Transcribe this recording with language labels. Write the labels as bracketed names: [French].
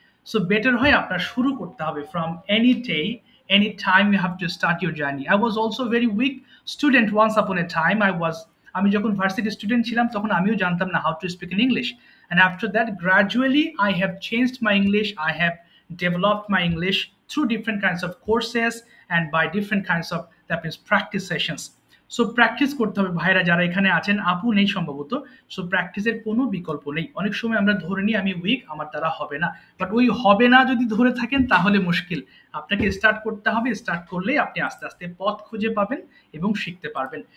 [English] so better [Bangla] হয় আপনার শুরু করতে হবে [English] From any day, any time you have to start your journey. I was also very weak student once upon a time. [Bangla] আমি যখন varsity student ছিলাম তখন আমিও জানতাম না [English] How to speak in English, and after that gradually I have changed my English. I have developed my English through different kinds of courses and by different kinds of, that means, practice sessions. [Bangla] So practice করতে হবে ভাইরা যারা এখানে আছেন, আপু নেই সম্ভবত। So প্র্যাকটিসের কোনো বিকল্প নেই। অনেক সময় আমরা ধরে নিই আমি উইক, আমার দ্বারা হবে না, বাট ওই হবে না যদি ধরে থাকেন তাহলে মুশকিল। আপনাকে স্টার্ট করতে হবে, স্টার্ট করলেই আপনি আস্তে আস্তে পথ খুঁজে পাবেন এবং শিখতে পারবেন।